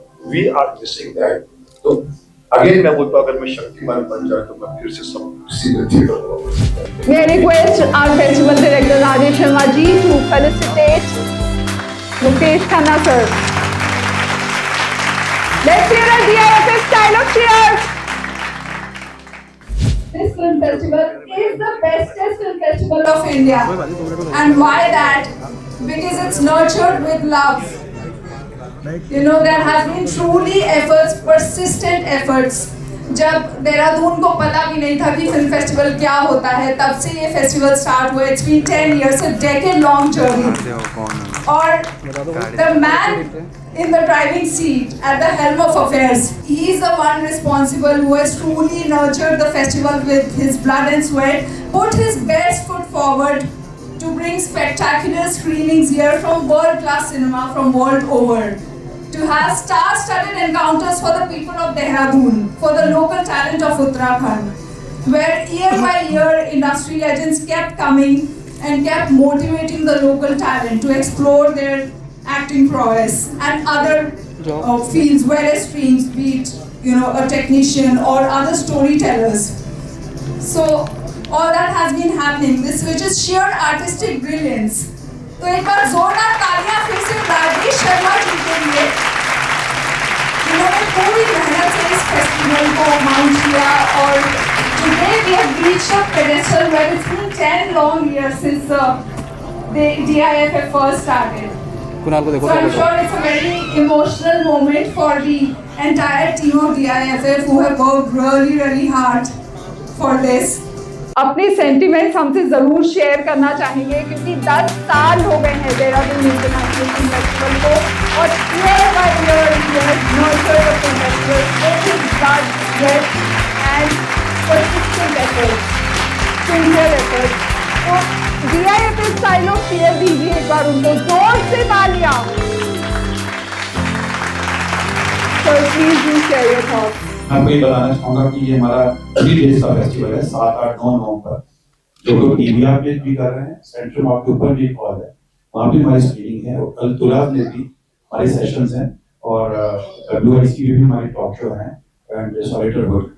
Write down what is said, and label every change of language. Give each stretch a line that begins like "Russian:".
English: We are missing that.
Hindi: तो again मैं बोलता हूँ अगर मैं शक्तिमान बन जाए तो मैं फिर से सब सीधे theatre.
English: May I request our festival director Rajesh Sharma ji to felicitate Mukesh Khanna sir. Let's hear a DIFF style of cheers. This film festival is the bestest film festival of India. And why that? Because it's nurtured with love. You know, there has been truly efforts, persistent efforts.
Hindi: जब देहरादून को पता भी नहीं था कि film festival क्या होता है, तब से ये फेस्टिवल स्टार्ट हुआ।
English: It's been 10 years, a decade-long journey.
Hindi: और
English: the man in the driving seat at the helm of affairs, he is the one responsible who has truly nurtured the festival with his blood and sweat, put his best foot forward to bring spectacular screenings here from world-class cinema from world over. To have star-studded encounters for the people of Dehradun, for the local talent of Uttarakhand, where year by year industry legends kept coming and kept motivating the local talent to explore their acting prowess and other fields, various streams, be it a technician or other storytellers. So all that has been happening, this which is sheer artistic brilliance.
Hindi: तो एक बार जोरदार तालियां फिर से राजेश शर्मा जी के लिए, जिन्होंने पूरी मेहनत से इस फेस्टिवल को माउंट किया। और
English: today we have reached a pedestal where it's been 10 long years since the DIFF first started. So I'm sure it's a very emotional moment for the entire team of DIFF who have worked really, really hard for this.
Hindi: अपने sentiments हमसे ज़रूर share करना चाहेंगे क्योंकि 10 साल हो गए हैं देहरादून इंटरनेशनल फिल्म फेस्टिवल को और
English: Year by year nurtured the film festival with blood, sweat and persistent efforts, sincere efforts.
Hindi: तो DIFF स्टाइल ऑफ चीयर दीजिए एक बार उनको, जोर से तालियां।
English: So please do share your thoughts.
Hindi: मैं आपको ये बताना चाहूँगा कि ये हमारा 3 डेज का फेस्टिवल है, 7, 8, 9 नवंबर, जो लोग टीवीआर पे भी कर रहे हैं। सेंट्रल मॉल के ऊपर भी एक हॉल है, वहाँ भी हमारी स्क्रीनिंग है और कल तुराब में भी हमारे सेशंस हैं और WIC की भी हमारी टॉक शो है एंड सॉलिटर वर्क।